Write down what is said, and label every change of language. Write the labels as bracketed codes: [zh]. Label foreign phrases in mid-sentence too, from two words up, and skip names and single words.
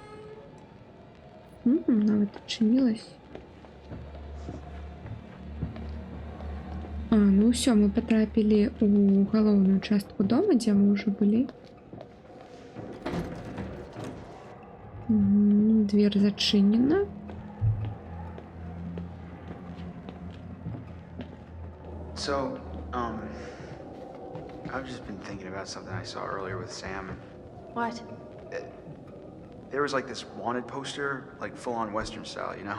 [be] Нават адчынілась. Ну ўсё, мы патрапілі ў галоўную частку дома, дзе мы ўжо былі. Дверь зачынена. [en] So, I've just been thinking about something I saw earlier with Sam. What? There was like this wanted poster, like full-on Western style, you know?